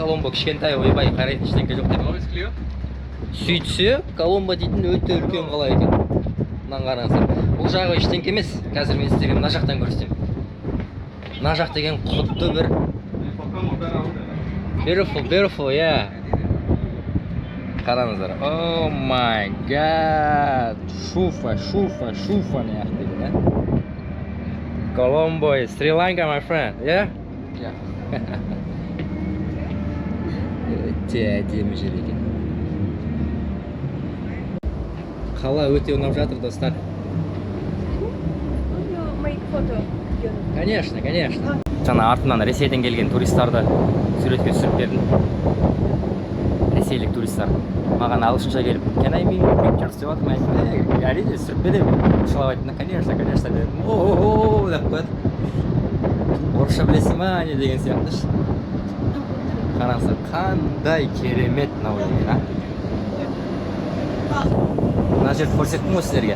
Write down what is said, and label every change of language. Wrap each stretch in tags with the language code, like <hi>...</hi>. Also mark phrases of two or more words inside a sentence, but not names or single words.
<kk>Колумбо кішкентай, ойбай, қарайтын ештеңке жоқ деп. Сөйтсе, Колумбо дейтін өте үлкен қала екен. Мынаны қараңыздар. Бұл жағы ештеңке емес. Қазір мен сіздерге мына жақтан көрсетемін. Мына жақ деген құдды бір</kk> <en>beautiful, yeah.</en> <kk>Қараңыздар.</kk> <en>Oh my god.</en> <kk>Шуфа не ақ деген, ә?</kk> <en>Colombo is Sri Lanka, my friend, yeah? Yeah.</en> <kk>Өте әдемі жер екен. Қала өте ұнап жатыр, достар. Конечно. Жаңа артынан Ресейден келген туристарды суретке түсіріп бердім. Ресейлік туристар. Маған ағылшынша келіп,</kk> <en>can I make pictures</en> <kk>деп жатыр, мен әрине түсіріп беремін. Шылап айттым, конечно дедім. О-о-о деп қойды. Орысша білесің ма, не деген сияқты. Қараңыздар, қандай керемет мынау деген, а? Мына жерді көрсеттім ғой сіздерге.</kk>